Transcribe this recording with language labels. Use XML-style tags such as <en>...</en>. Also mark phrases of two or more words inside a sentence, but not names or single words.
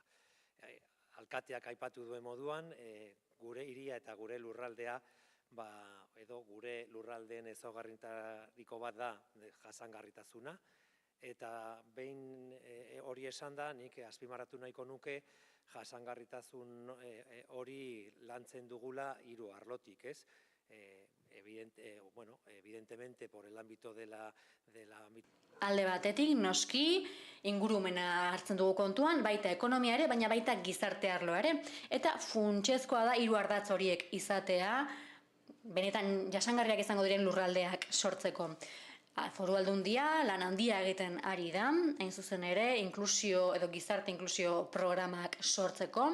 <eu>Alkateak aipatu duen moduan, gure hiria eta gure lurraldea, edo gure lurraldeen ezaugarritariko bat da jasangarritasuna, eta behin hori esan da, nik azpimarratu nahiko nuke, jasangarritasun hori lantzen dugula hiru arlotik, ez?</eu> <es>Evidentemente por el ámbito de la...</es> <eu>Alde batetik, noski, ingurumena hartzen dugu kontuan, baita ekonomia ere, baina baita gizarte arloa ere. Eta funtsezkoa da hiru ardatz horiek izatea, benetan jasangarriak izango diren lurraldeak sortzeko. Foru Aldundia lan handia egiten ari da, hain zuzen ere, inklusio edo gizarte inklusio programak sortzeko.</eu>